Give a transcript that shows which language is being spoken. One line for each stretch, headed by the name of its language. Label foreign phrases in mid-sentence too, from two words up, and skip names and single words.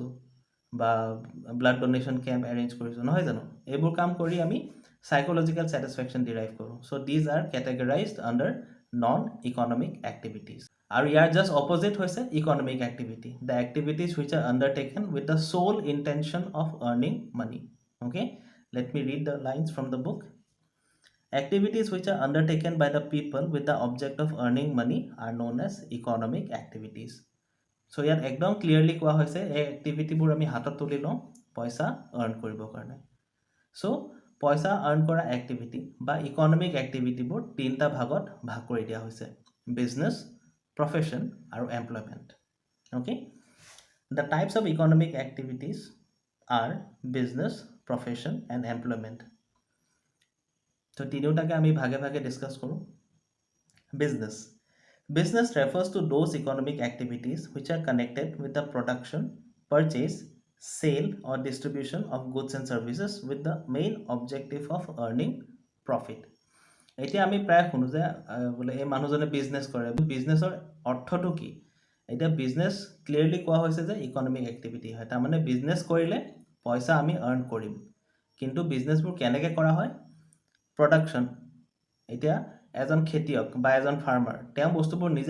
English: বা blood donation camp arrange
Assamese: কৰিছোঁ নহয় জানো এইবোৰ কাম কৰি আমি
English: psychological satisfaction derive কৰোঁ so these are categorized under non economic activities
Assamese: আৰু ইয়াৰ জাষ্ট অপজিট হৈছে
English: economic activity the activities which are undertaken with the sole intention of earning money okay let me read the lines from the book Activities which are undertaken by the people with the object of earning money are known as economic activities.
Assamese: So ইয়াত একদম ক্লিয়াৰলি কোৱা হৈছে এই এক্টিভিটিবোৰ আমি হাতত তুলি লওঁ পইচা আৰ্ন কৰিবৰ কাৰণে চ' পইচা আৰ্ন কৰা এক্টিভিটি বা
English: economic activities
Assamese: তিনিটা ভাগত ভাগ কৰি দিয়া হৈছে
English: business profession
Assamese: আৰু এমপ্লয়মেণ্ট
English: okay the types of economic activities are business profession and employment
Assamese: তো তিনিওটাকে আমি ভাগে ভাগে ডিছকাছ কৰোঁ
English: Business refers to those economic activities which are connected with the production, purchase, sale or distribution of goods and services with the main objective of earning profit.
Assamese: এতিয়া আমি প্ৰায় শুনো যে বোলে এই মানুহজনে বিজনেছ কৰে বিজনেছৰ অৰ্থটো কি এতিয়া বিজনেছ ক্লিয়াৰলি কোৱা হৈছে যে
English: economic activity
Assamese: হয় তাৰমানে বিজনেছ কৰিলে পইচা আমি আৰ্ন কৰিম কিন্তু বিজনেছবোৰ কেনেকৈ কৰা হয় প্ৰডাকশ্যন এতিয়া এজন খেতিয়ক বা এজন ফাৰ্মাৰ তেওঁ বস্তুবোৰ নিজে